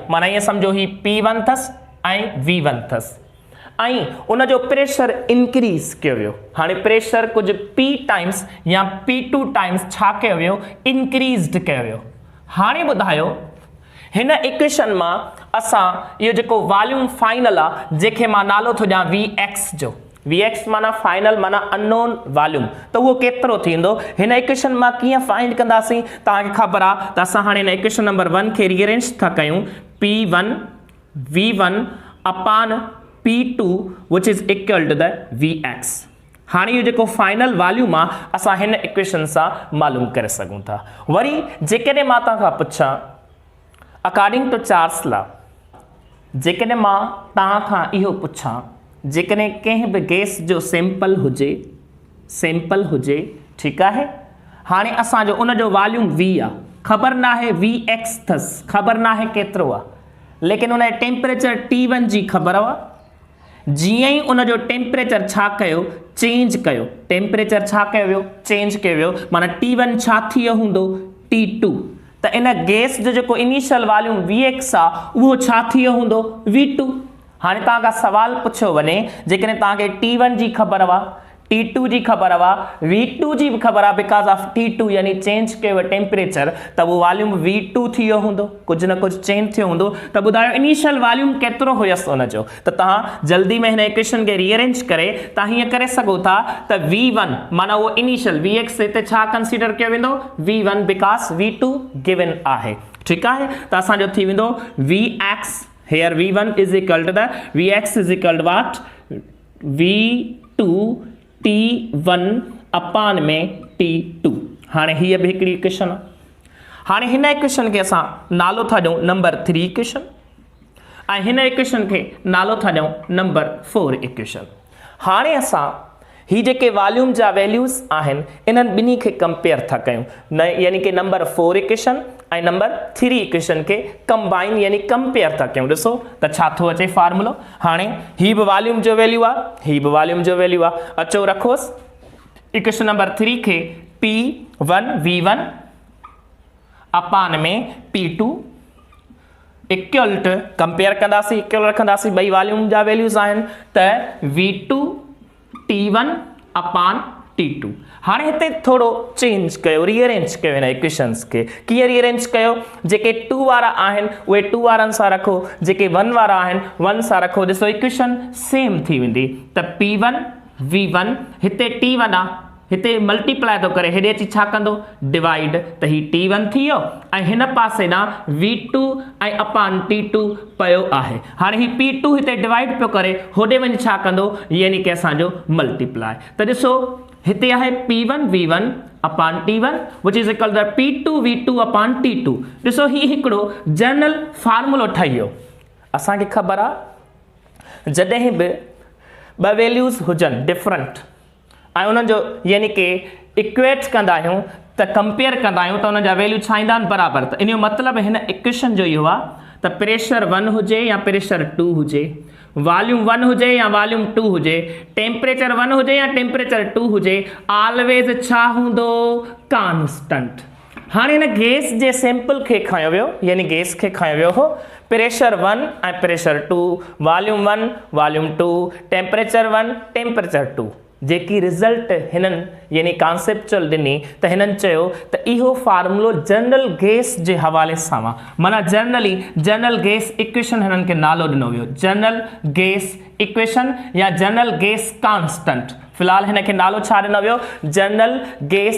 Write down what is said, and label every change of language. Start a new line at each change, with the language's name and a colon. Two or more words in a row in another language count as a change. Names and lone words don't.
Sindhi: माना ईअं सम्झो ही P1 अथसि ऐं V1 अथसि ऐं उन जो
English: pressure increase
Sindhi: कयो वियो। हाणे प्रेशर कुझु P टाइम्स या P2 टाइम्स छा कयो वियो इंक्रीज़ड कयो वियो। हाणे ॿुधायो हिन इक्वेशन मां असां इहो जेको
English: volume final
Sindhi: आहे जंहिंखे मां नालो थो ॾियां Vx जो, Vx माना फाइनल माना
English: unknown volume,
Sindhi: त उहो केतिरो थींदो हिन इक्वेशन मां कीअं फाइंड कंदासीं। तव्हांखे ख़बर आहे त असां हाणे हिन
English: equation number 1
Sindhi: खे रीअरेंज था कयूं
English: P1 V1 upon P2 which is equal to the Vx.
Sindhi: हाणे इहो जेको फाइनल वॉल्यूम आहे असां हिन इक्वेशन सां मालूम करे सघूं था। वरी जेकॾहिं मां तव्हां खां पुछां
English: according to Charles law,
Sindhi: जेकॾहिं मां तव्हां खां इहो पुछां जेकॾहिं कंहिं बि गैस जो सैंपल हुजे, ठीकु आहे, हाणे असांजो उन जो वॉल्यूम V आहे, ख़बर न आहे Vx अथसि, ख़बर न आहे केतिरो आहे, लेकिन उन जो टेम्परेचर T1 जी ख़बर आहे। जीअं ई उन जो टेम्परेचर छा कयो चेंज कयो, टेम्परेचर छा कयो वियो चेंज कयो वियो, माना T1 छा थी वियो हूंदो T2, त इन गैस जो जेको इनिशियल वॉल्यूम Vx आहे उहो छा थी वियो हूंदो V2। हाणे तव्हां खां सवाल पुछियो वञे जेकॾहिं तव्हांखे T1 जी ख़बर आहे T2 जी ख़बर आहे V2 जी बि ख़बर आहे
English: because of T2
Sindhi: यानी चेंज कयो टेम्परेचर, त उहो वॉल्यूम V2 थी वियो हूंदो, कुझु न कुझु चेंज थियो हूंदो। त ॿुधायो
English: initial volume
Sindhi: केतिरो हुयसि उनजो, त तव्हां जल्दी में हिन इक्वेशन खे रीअरेंज करे तव्हां हीअं करे सघो था त V1 माना उहो
English: initial Vx
Sindhi: हिते छा कंसीडर कयो वेंदो V1
English: because V2 given
Sindhi: आहे, ठीकु आहे। त असांजो थी वेंदो
English: Vx here V1 is equal to the Vx is equal to what V2 T1 upon में T2।
Sindhi: हाणे हीअ बि हिकिड़ी इक्वेशन आहे। हाणे हिन इक्वेशन खे असां नालो था ॾियूं
English: number 3 equation
Sindhi: ऐं हिन इक्वेशन खे नालो था ॾियूं
English: number 4 equation.
Sindhi: हाणे असां ही जेके वॉल्यूम जा वैल्यूज़ आहिनि इन्हनि ॿिन्ही खे कंपेयर था कयूं न, यानी कि
English: number 4 equation
Sindhi: ऐं
English: number 3 equation
Sindhi: खे कंबाइन यानी कंपेयर था कयूं। ॾिसो त छा थो अचे फार्मूलो। हाणे ही बि वॉल्यूम जो वैल्यू आहे, ही बि वॉल्यूम जो वैल्यू आहे। अचो रखोसि
English: equation number 3
Sindhi: खे
English: P1 V1 upon
Sindhi: में
English: P2 equal to
Sindhi: कंपेयर कंदासीं, इक्वल रखंदासीं, ॿई वॉल्यूम जा वैल्यूज़ आहिनि, त
English: V2 T1 upon T2.
Sindhi: हाणे हिते थोरो चेंज कयो, रीअरेंज कयो हिन इक्वेशन्स खे। कीअं रीअरेंज कयो, जेके 2 वारा आहिनि उहे 2 वारनि सां रखो, जेके 1 वारा आहिनि 1 सां रखो। ॾिसो इक्वेशन सेम थी वेंदी, त P1 V1 हिते T1 आहे, हिते मल्टीप्लाई थो करे, हेॾे अची छा कंदो डिवाइड, त ही T1 थी वियो ऐं हिन पासे ना V2 ऐं अपॉन T2 पियो आहे। हाणे ही P2 हिते डिवाइड पियो करे, होॾे वञी छा कंदो यानी कि असांजो मल्टीप्लाई। त ॾिसो हिते आहे
English: P1 V1 upon T1 which is equal to P2 V2 upon T2.
Sindhi: ॾिसो ही हिकिड़ो जनरल फार्मूलो ठही वियो। असांखे ख़बर आहे जॾहिं बि ॿ वैल्यूज़ हुजनि डिफरेंट ऐं उन्हनि जो यानी कि इक्वेट कंदा आहियूं त कंपेयर कंदा आहियूं त उन जा वैल्यू छा ईंदा आहिनि बराबरि। त इन जो मतिलबु हिन इक्वेशन जो इहो आहे त प्रेशर 1 हुजे या प्रेशर 2 हुजे, वॉल्यूम 1 हुजे या वॉल्यूम 2 हुजे, टेम्परेचर 1 हुजे या टेम्परेचर 2 हुजे, ऑलवेज छा हूंदो कांस्टेंट। हाणे हिन गैस जे सैंपल खे खयो वियो यानी गैस खे खयो वियो हो प्रेशर 1 ऐं प्रेशर 2 वॉल्यूम 1 वॉल्यूम 2 टेम्परेचर 1 टेम्परेचर 2 जेकी रिज़ल्ट हिननि यानी कॉन्सेप्चुअल ॾिनी त हिननि चयो त इहो फार्मूलो
English: general gas
Sindhi: जे हवाले सां माना
English: general gas equation
Sindhi: हिननि खे नालो ॾिनो वियो
English: general gas equation
Sindhi: या
English: general gas constant
Sindhi: फ़िलहाल हिन खे नालो छा ॾिनो वियो
English: general gas